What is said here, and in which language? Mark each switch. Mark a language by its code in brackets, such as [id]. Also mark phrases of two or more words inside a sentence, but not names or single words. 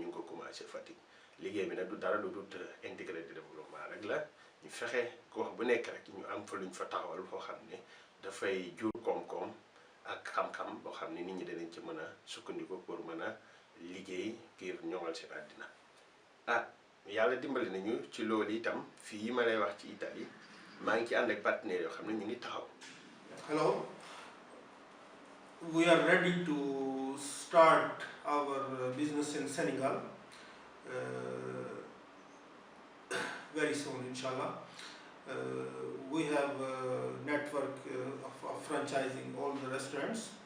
[wo] ngi ko commencé Fatick liggéey bi nag du dara lu dul [fr] intégré de développement [wo] rek la ñu fexe gox bu nekk rek ñu am fa luñ fa taxawal foo xam ne dafay jur koom-koom ak xam-xam boo xam ne nit ñi danañ ci mën a sukkandiku pour mën a liggéey ngir ñoŋal seen àddina yàlla dimbali nañu ci loolu itam fii ma lay wax ci Italie maa ngi ci ànd ak partenaires yoo xam ne ñu ngi taxaw. [en] Hello, we are ready to start our business in Senegal very soon, inshallah. We have a network of franchising all the restaurants.